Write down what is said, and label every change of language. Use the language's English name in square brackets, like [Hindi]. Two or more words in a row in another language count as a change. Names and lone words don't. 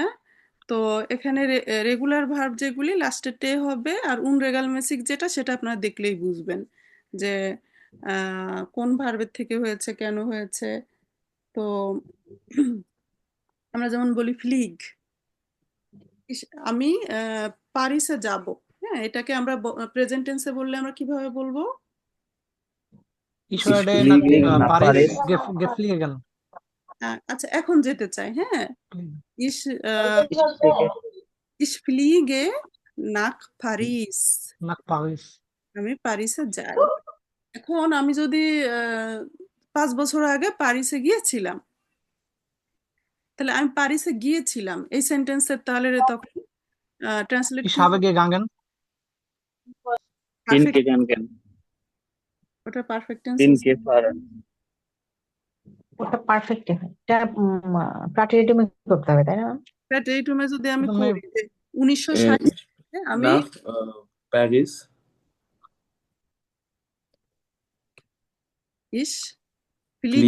[Bangla] তো এখানে রেগুলার ভার্ব যেগুলি লাস্টে টে হবে আর উন রেগালমেসিক যেটা, সেটা আপনারা দেখলেই বুঝবেন যে কোন ভার্বের থেকে হয়েছে, কেন হয়েছে। তো আমরা যেমন বলি ফ্লিগ, আমি প্যারিসে যাব। হ্যাঁ, এটাকে আমরা প্রেজেন্ট টেন্সে বললে আমরা কিভাবে বলবো? [German] Ich Ich werde fliege nach nach Paris Paris। geflogen. [Bangla] আচ্ছা, এখন যেতে চাই। হ্যাঁ, [German] ich Ich fliege ich fliege nach Paris। Nach Paris. [Bangla] আমি প্যারিসে যাই। এখন আমি যদি 5 বছর আগে প্যারিসে গিয়েছিলাম, তাহলে আমি প্যারিসে গিয়েছিলাম এই সেন্টেন্সের তাহলে তখন ট্রান্সলেট [German] Ich [Bangla] কি [German] habe [Bangla] হবে? [German] gegangen. bin [Bangla] পারফেক্ট, [German] gegangen, [Bangla] ওটা [English] perfect tense [German] bin [Bangla] হচ্ছে। [German] gefahren। [Bangla] ওটা পারফেক্ট হয়, এটা প্রাটেরিটমে করতে হবে তাই না? প্যাটেরিটুমে যদি আমি প্রথমে করি যে 1960 [German] Ich [Bangla] সালে আমি [German] nach Paris। ich fliege